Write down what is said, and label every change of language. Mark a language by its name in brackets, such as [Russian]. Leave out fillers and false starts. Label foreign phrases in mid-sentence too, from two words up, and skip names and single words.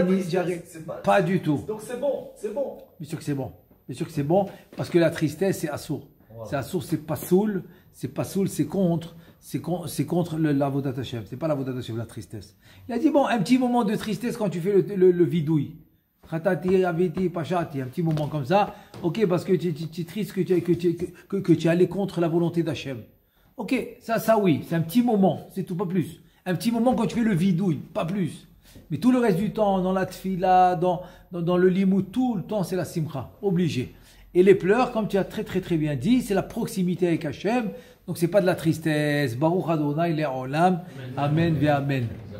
[French] pas du tout. Donc c'est bon. Bien sûr que c'est bon, parce que la tristesse, c'est assour. Voilà. C'est assour, c'est pas soul, c'est contre l' [Hebrew] עבודת השם. [French] C'est pas l' [Hebrew] עבודת השם, [French] la tristesse. Il a dit, bon, un petit moment de tristesse quand tu fais le vidouille. [Hebrew] חטאתי, עויתי, פשעתי, [French] un petit moment comme ça. Ok, parce que tu es triste que tu es allé contre la volonté d'Hachem. Ok, ça oui, c'est un petit moment, c'est tout, pas plus. Un petit moment quand tu fais le vidouille, pas plus. Mais tout le reste du temps, dans la tfila, dans le limoud, tout le temps, c'est la simcha, obligé. Et les pleurs, comme tu as très bien dit, c'est la proximité avec Hachem. Donc c'est pas de la tristesse. [Hebrew] ברוך אדוני לעולם. אמן ואמן.